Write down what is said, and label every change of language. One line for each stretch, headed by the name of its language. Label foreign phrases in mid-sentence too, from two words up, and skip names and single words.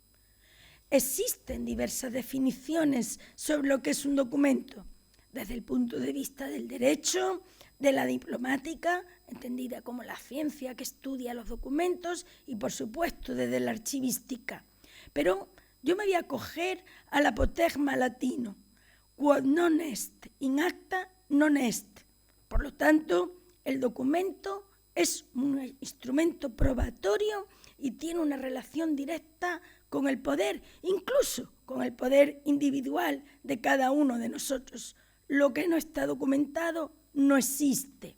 Spanish: Existen diversas definiciones sobre lo que es un documento, desde el punto de vista del derecho, de la diplomática, entendida como la ciencia que estudia los documentos, y por supuesto desde la archivística. Pero yo me voy a acoger al apotegma latino,
Latin: quod non est in acta non est.
Spanish: Por lo tanto, el documento es un instrumento probatorio y tiene una relación directa con el poder, incluso con el poder individual de cada uno de nosotros. Lo que no está documentado no existe.